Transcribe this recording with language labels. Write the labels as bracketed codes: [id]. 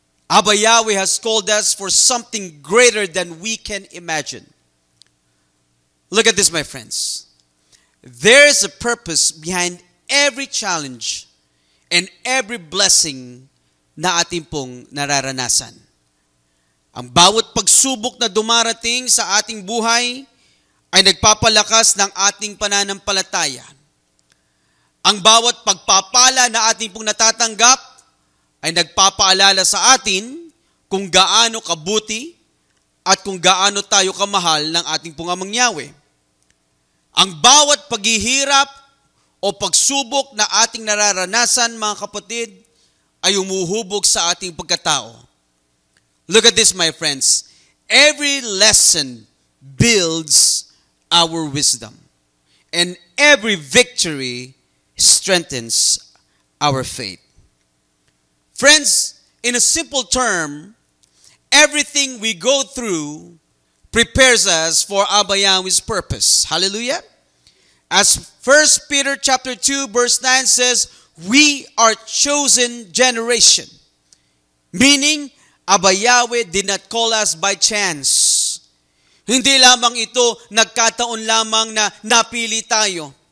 [en] Abba Yahweh has called us for something greater than we can imagine. Look at this, my friends. There is a purpose behind every challenge and every blessing [tl] na ating pong nararanasan. Ang bawat pagsubok na dumarating sa ating buhay ay nagpapalakas ng ating pananampalataya. Ang bawat pagpapala na ating pong natatanggap ay nagpapaalala sa atin kung gaano kabuti at kung gaano tayo kamahal ng ating pong Amang Yahweh. Ang bawat paghihirap o pagsubok na ating nararanasan, mga kapatid, ay umuhubog sa ating pagkatao. [en] Look at this, my friends. Every lesson builds our wisdom, and every victory strengthens our faith. Friends, in a simple term, everything we go through prepares us for Abba Yahweh's purpose. Hallelujah. As 1 Peter chapter 2 verse 9 says, we are chosen generation. Meaning, Abba Yahweh did not call us by chance. [tl] Hindi lamang ito nagkataon lamang na napili tayo.